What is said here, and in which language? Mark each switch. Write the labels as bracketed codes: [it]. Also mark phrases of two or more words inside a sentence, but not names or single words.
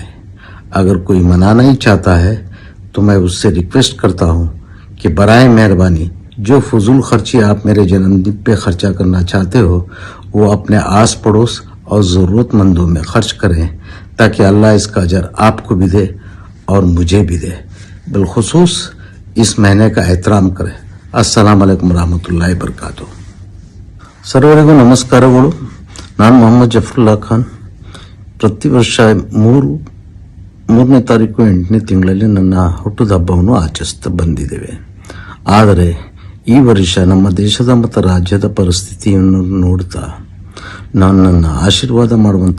[hi] अगर कोई मनाना ही चाहता है तो मैं उससे रिक्वेस्ट करता हूँ कि बराए मेहरबानी जो फजूल खर्ची आप मेरे जन्मदिन पे खर्चा करना चाहते हो वो अपने आस पड़ोस और ज़रूरतमंदों में खर्च करें, ताकि अल्लाह इसका अजर आपको भी दे और मुझे भी दे। बिलखुसूस इस महीने का एहतराम करें। [ar] السلام عليكم ورحمة الله وبركاته. [kn] ಸರ್ವರಿಗೂ ನಮಸ್ಕಾರಗಳು। ನಾನು ಮೊಹಮ್ಮದ್ ಜಫರುಲ್ಲಾ ಖಾನ್। ಪ್ರತಿ ವರ್ಷ ಮೂರನೇ ತಾರೀಕು 8ನೇ ತಿಂಗಳಲ್ಲಿ ನನ್ನ ಹುಟ್ಟುದ ಹಬ್ಬವನ್ನು ಆಚರಿಸ್ತಾ ಬಂದಿದ್ದೇವೆ. ಆದರೆ ಈ ವರ್ಷ ನಮ್ಮ ದೇಶದ ಮತ್ತು ರಾಜ್ಯದ ಪರಿಸ್ಥಿತಿಯನ್ನು ನೋಡ್ತಾ ನನ್ನನ್ನು ಆಶೀರ್ವಾದ ಮಾಡುವಂಥ